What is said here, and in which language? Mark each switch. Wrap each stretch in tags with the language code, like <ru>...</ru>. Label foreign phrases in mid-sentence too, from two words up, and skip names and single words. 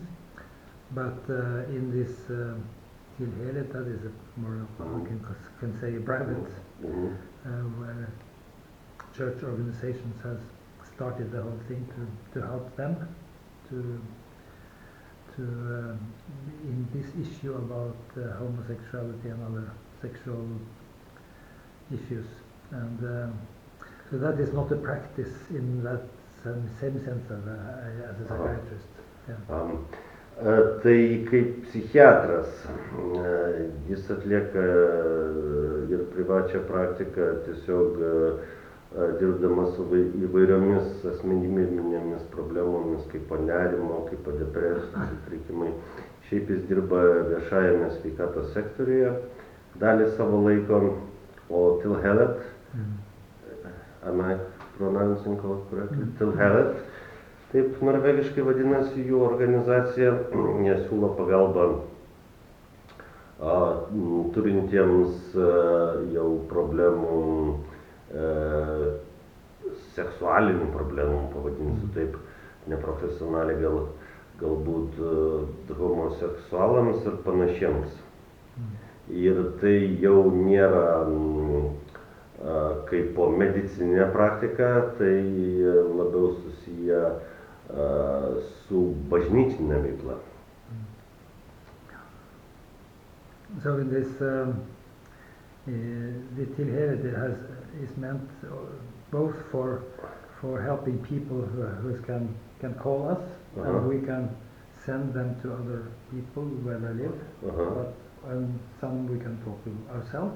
<en>But in this Helhet, that is a more, you can say, private, where church organizations has started the whole thing to help them to in this issue about homosexuality and other sexual issues. And so that is not a practice in that same sense as a psychiatrist. Yeah.</en> <lt>Tai kaip psichiatras, jis atlieka ir privačią praktiką, tiesiog dirbdamas su įvairiomis asmeninėmis problemomis, kaip nerimo, kaip depresijos sutrikimai. Šiaip jis dirba viešajame sveikatos sektoriuje dalį savo laiko, o Helhet,</lt> <en>am I pronouncing correctly?</en> <lt>Helhet, taip norvegiškai vadinasi jų organizacija, jie siūlo pagalbą turintiems jau problemų, seksualinių problemų, pavadinsiu taip, neprofesionaliai galbūt homoseksualams ir panašiems. Ir tai jau nėra kaip po medicininė praktika, tai labiau susiję su bažnytinė veikla.</lt> <en>So in this the tilhørighet is meant both for helping people who can call us, and we can send them to other people where they live, and some we can talk to ourselves.</en>